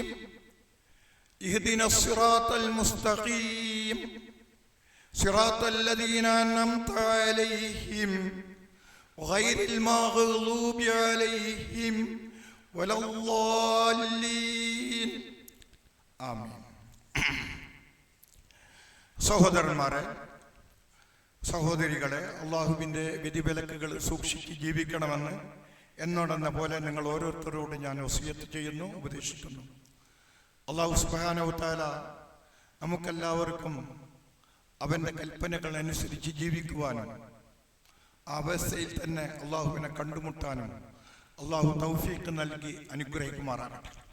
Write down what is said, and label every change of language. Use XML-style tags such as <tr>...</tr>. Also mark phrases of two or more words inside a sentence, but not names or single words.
<ar>اهدنا الصراط المستقيم صراط الذين أنعمت عليهم غير المغضوب عليهم ولا الضالين آمين.</ar> <ml>സഹോദരന്മാരെ, സഹോദരികളെ, അള്ളാഹുവിൻ്റെ വിധിവിലക്കുകൾ സൂക്ഷിച്ച് ജീവിക്കണമെന്ന് എന്നോടെന്ന പോലെ നിങ്ങൾ ഓരോരുത്തരോട് ഞാൻ വസിയത്ത് ചെയ്യുന്നു, ഉപദേശിക്കുന്നു. അള്ളാഹു</ml> <ar>سبحانه وتعالى</ar> <ml>നമുക്കെല്ലാവർക്കും അവൻ്റെ കൽപ്പനകൾ അനുസരിച്ച് ജീവിക്കുവാനും ആ അവസ്ഥയിൽ തന്നെ അള്ളാഹുവിനെ കണ്ടുമുട്ടാനും അള്ളാഹു തൗഫീഖ് നൽകി അനുഗ്രഹിക്കുമാറാകട്ടെ.</ml>